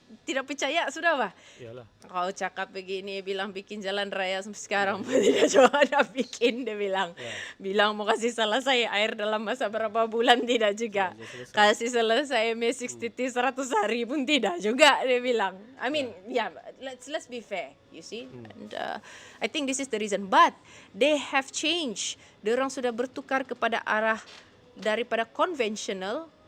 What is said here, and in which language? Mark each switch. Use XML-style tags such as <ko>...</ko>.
<ms>tidak percaya sudah bah. Iyalah. Kau cakap begini, bilang bikin jalan raya sampai sekarang pun tidak coba ada bikin, dia bilang. Bilang mau kasih selesai air dalam masa berapa bulan, tidak juga. Kasih selesai M63 100 hari pun tidak juga, dia bilang.</ms> <en>I mean, let's be fair, you see. And I think this is the reason. But they have changed.</en> <ms>Diorang sudah bertukar kepada arah daripada konvensional.</ms>